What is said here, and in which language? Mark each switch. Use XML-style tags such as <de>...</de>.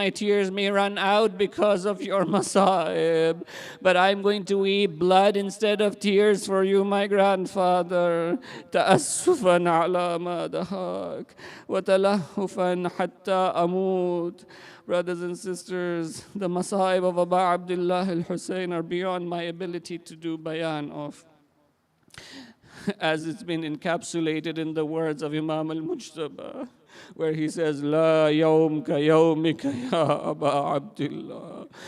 <en>My tears may run out because of your masa'ib, but I'm going to weep blood instead of tears for you, my grandfather.</en> <ar>تأسفا على ما دهاك وتلهفا حتى أموت.</ar> <en>Brothers and sisters, the masa'ib of Aba Abdullah al-Hussein are beyond my ability to do bayan of, as it's been encapsulated in the words of Imam al-Mujtaba, where he says,</en> <ar>La yawm ka yawmika ya Aba Abdullah.</ar>